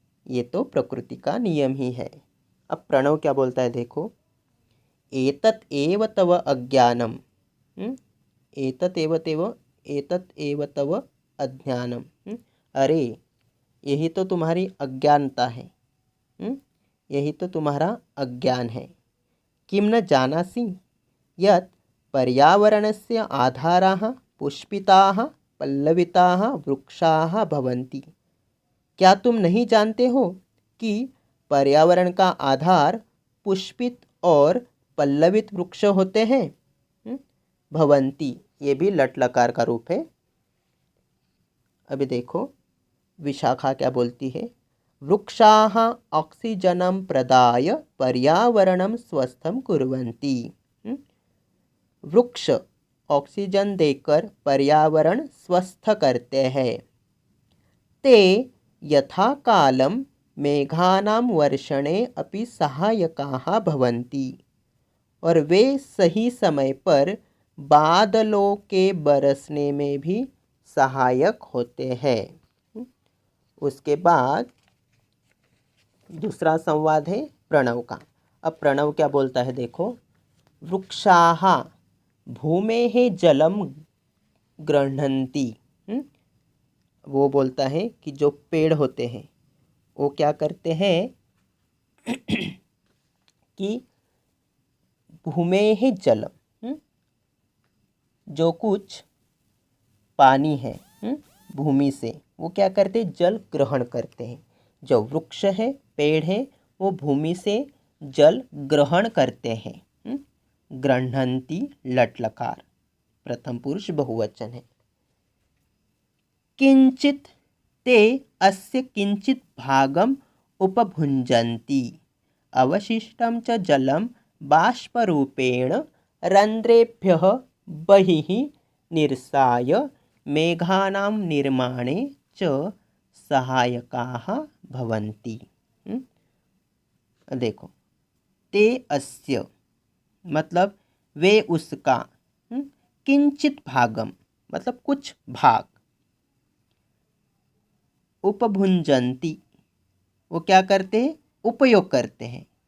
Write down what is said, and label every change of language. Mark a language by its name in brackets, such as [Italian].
[Hindi] ये तो प्रकृति का नियम ही है। अब प्रणव क्या बोलता है देखो। [Sanskrit] एतत् एव तव अज्ञानम। एतत् एव तव अज्ञानम। [Hindi] अरे यही तो तुम्हारी अज्ञानता है। यही तो तुम्हारा अज्ञान है। [Sanskrit] किम न जानासि यत् पर्यावरणस्य आधाराः पुष्पिताः पल्लविताः वृक्षाः भवन्ति। [Hindi] क्या तुम नहीं जानते हो कि पर्यावरण का आधार पुष्पित और पल्लवित वृक्ष होते हैं। भवन्ति ये भी लट लकार का रूप है। अभी देखो विशाखा क्या बोलती है। [Sanskrit] वृक्षाः ऑक्सीजनं प्रदाय पर्यावरणं स्वस्थं कुर्वन्ति। [Hindi] वृक्ष ऑक्सीजन देकर पर्यावरण स्वस्थ करते हैं। [Sanskrit] ते यथा कालं मेघानां वर्षणे अपि सहायकाः भवन्ति। [Hindi] और वे सही समय पर बादलों के बरसने में भी सहायक होते हैं। उसके बाद दूसरा संवाद है प्रणव का। अब प्रणव क्या बोलता है देखो। [Sanskrit] वृक्षाः भूमेः जलं गृह्णन्ति। [Hindi] वो बोलता है कि जो पेड़ होते हैं वो क्या करते हैं कि [Sanskrit] भूमेः जलम, [Hindi] जो कुछ पानी है भूमि से, वो क्या करते हैं जल ग्रहण करते हैं। जो वृक्ष है पेड़ है वो भूमि से जल ग्रहण करते हैं। गृह्णन्ति लट लकार प्रथम पुरुष बहुवचन है। [Sanskrit] किंचित ते अस्य किंचित भागम उपभुंजन्ति अवशिष्टं च जलं बाष्परूपेण रंध्रेभ्यः बहिः निर्साय मेघानां निर्माणे च सहायकाः भवन्ति। [Hindi] देखो [Sanskrit] ते अस्य [Hindi] मतलब वे उसका, [Sanskrit] किंचित भागम [Hindi] मतलब कुछ भाग, उपभुंजन्ति वो क्या करते हैं उपयोग करते हैं।